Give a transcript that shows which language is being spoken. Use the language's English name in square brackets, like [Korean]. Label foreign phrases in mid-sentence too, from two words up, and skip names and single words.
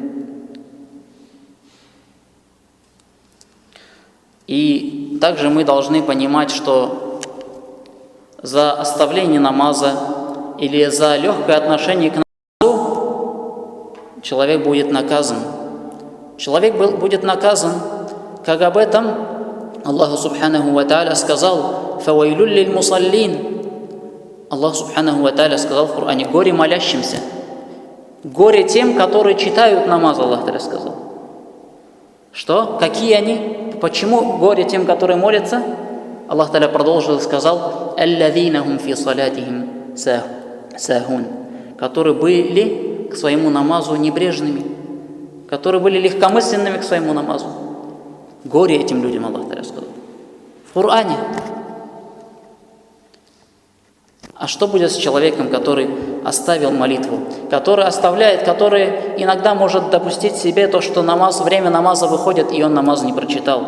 [Russian] И также мы должны понимать, что за оставление намаза или за легкое отношение к намазу человек будет наказан. Человек будет наказан, как об этом Аллах [Arabic] سبحانه وتعالى [Russian] сказал: [Arabic] «فويل للمصلين». [Russian] Аллах [Arabic] سبحانه وتعالى [Russian] сказал в Коране: горе молящимся. Горе тем, которые читают намаз, Аллах Тааля сказал. Что? Какие они? Почему горе тем, которые молятся? Аллах Тааля продолжил и сказал: [Arabic] «الذين هم في صلاتهم ساهون», [Russian] которые были к своему намазу небрежными, которые были легкомысленными к своему намазу. Горе этим людям, Аллах Тааля сказал. В Коране. А что будет с человеком, который оставил молитву, который оставляет, который иногда может допустить себе то, что время намаза выходит, и он намаз не прочитал?